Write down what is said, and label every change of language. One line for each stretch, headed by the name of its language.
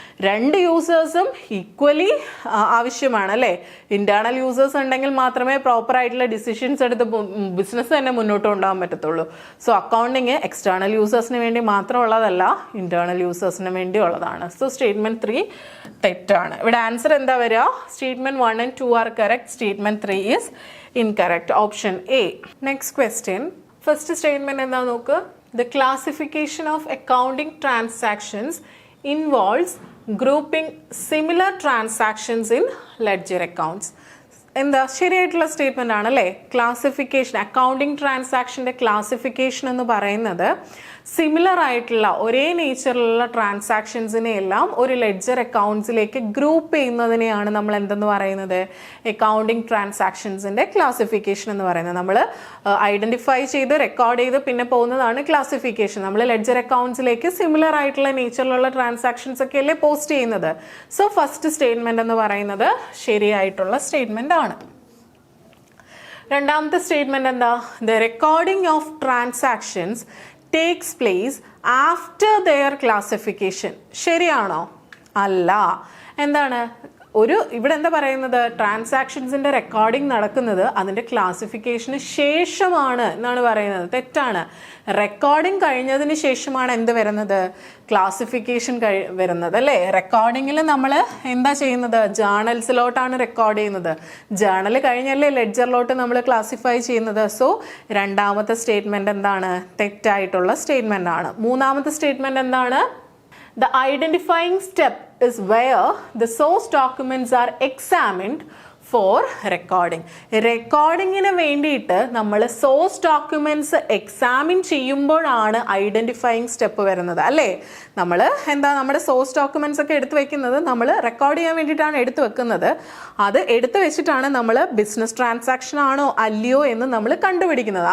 Malayalam: രണ്ട് യൂസേഴ്സും ഈക്വലി ആവശ്യമാണ് അല്ലേ? ഇന്റേണൽ യൂസേഴ്സ് ഉണ്ടെങ്കിൽ മാത്രമേ പ്രോപ്പർ ആയിട്ടുള്ള ഡിസിഷൻസ് എടുത്ത് ബിസിനസ് തന്നെ മുന്നോട്ട് കൊണ്ടുപോകാൻ പറ്റത്തുള്ളൂ. സോ അക്കൗണ്ടിങ് എക്സ്റ്റേണൽ യൂസേഴ്സിന് വേണ്ടി മാത്രമുള്ളതല്ല, ഇന്റേണൽ യൂസേഴ്സിന് വേണ്ടി ഉള്ളതാണ്. സോ സ്റ്റേറ്റ്മെന്റ് 3 തെറ്റാണ്. ഇവിടെ ആൻസർ എന്താ വരിക?
English: Statement 1 and 2 are correct. Statement 3 is incorrect. Option A. Next question. First statement
Malayalam: എന്താ നോക്ക്.
English: The classification of accounting transactions involves grouping similar transactions in ledger accounts.
Malayalam: എന്താ ശരിയായിട്ടുള്ള സ്റ്റേറ്റ്മെന്റ് ആണ് അല്ലേ? ക്ലാസിഫിക്കേഷൻ, അക്കൗണ്ടിങ് ട്രാൻസാക്ഷന്റെ ക്ലാസിഫിക്കേഷൻ എന്ന് പറയുന്നത് സിമിലർ ആയിട്ടുള്ള ഒരേ നേച്ചറിലുള്ള ട്രാൻസാക്ഷൻസിനെ എല്ലാം ഒരു ലെഡ്ജർ അക്കൗണ്ട്സിലേക്ക് ഗ്രൂപ്പ് ചെയ്യുന്നതിനെയാണ് നമ്മൾ എന്തെന്ന് പറയുന്നത്? അക്കൗണ്ടിങ് ട്രാൻസാക്ഷൻസിന്റെ ക്ലാസിഫിക്കേഷൻ എന്ന് പറയുന്നത്. നമ്മൾ ഐഡന്റിഫൈ ചെയ്ത് റെക്കോർഡ് ചെയ്ത് പിന്നെ പോകുന്നതാണ് ക്ലാസിഫിക്കേഷൻ. നമ്മൾ ലെഡ്ജർ അക്കൗണ്ട്സിലേക്ക് സിമിലർ ആയിട്ടുള്ള നേച്ചറിലുള്ള ട്രാൻസാക്ഷൻസ് ഒക്കെ അല്ലേ പോസ്റ്റ് ചെയ്യുന്നത്. സോ ഫസ്റ്റ് സ്റ്റേറ്റ്മെന്റ് എന്ന് പറയുന്നത് ശരിയായിട്ടുള്ള സ്റ്റേറ്റ്മെന്റ് ആണ്. രണ്ടാമത്തെ സ്റ്റേറ്റ്മെന്റ് എന്താ?
English: The recording of transactions takes place after their classification.
Malayalam: ശരിയാണോ? അല്ല. എന്താണ്? ഇവിടെ എന്താ പറയുന്നത്? ട്രാൻസാക്ഷൻസിന്റെ റെക്കോർഡിംഗ് നടക്കുന്നത് അതിന്റെ ക്ലാസിഫിക്കേഷന് ശേഷമാണ് എന്നാണ് പറയുന്നത്. തെറ്റാണ്. റെക്കോർഡിംഗ് കഴിഞ്ഞതിന് ശേഷമാണ് എന്ത് വരുന്നത്? ക്ലാസിഫിക്കേഷൻ വരുന്നത് അല്ലേ? റെക്കോർഡിങ്ങിൽ നമ്മൾ എന്താ ചെയ്യുന്നത്? ജേർണൽസിലോട്ടാണ് റെക്കോർഡ് ചെയ്യുന്നത്. ജേർണൽ കഴിഞ്ഞല്ലേ ലെഡ്ജറിലോട്ട് നമ്മൾ ക്ലാസിഫൈ ചെയ്യുന്നത്. സോ രണ്ടാമത്തെ സ്റ്റേറ്റ്മെന്റ് എന്താണ്? തെറ്റായിട്ടുള്ള സ്റ്റേറ്റ്മെന്റ് ആണ്. മൂന്നാമത്തെ സ്റ്റേറ്റ്മെന്റ് എന്താണ്?
English: The identifying step is where the source documents are examined for recording.
Malayalam: റെക്കോർഡിങ്ങിന് വേണ്ടിയിട്ട് നമ്മൾ സോഴ്സ് ഡോക്യുമെന്റ്സ് എക്സാമിൻ ചെയ്യുമ്പോഴാണ് ഐഡന്റിഫൈയിങ് സ്റ്റെപ്പ് വരുന്നത് അല്ലേ? നമ്മൾ എന്താ നമ്മുടെ സോഴ്സ് ഡോക്യുമെന്റ്സ് ഒക്കെ എടുത്തു വെക്കുന്നത് നമ്മൾ റെക്കോർഡ് ചെയ്യാൻ വേണ്ടിയിട്ടാണ് എടുത്തു വെക്കുന്നത്. അത് എടുത്തു വെച്ചിട്ടാണ് നമ്മൾ ബിസിനസ് ട്രാൻസാക്ഷൻ ആണോ അല്ലയോ എന്ന് നമ്മൾ കണ്ടുപിടിക്കുന്നത്.